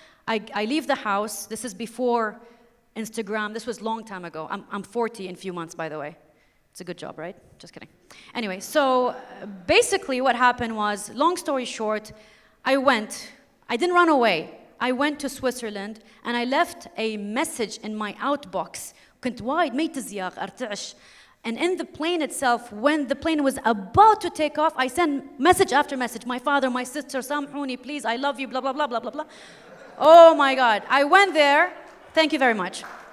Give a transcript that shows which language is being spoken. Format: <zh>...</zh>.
<en>I leave the house. This is before Instagram. This was a long time ago. I'm 40 in a few months, by the way. It's a good job, right? Just kidding. Anyway, so basically what happened was, long story short, I didn't run away. I went to Switzerland and I left a message in my outbox.</en> <ar>كنت وايد ميت الزياق أرتعش.</ar> <en>And in the plane itself, when the plane was about to take off, I sent message after message. My father, my sister,</en> <ar>samhouni,</ar> <en>please, I love you, blah, blah, blah, blah, blah, blah. Oh my God. I went there. Thank you very much.</en>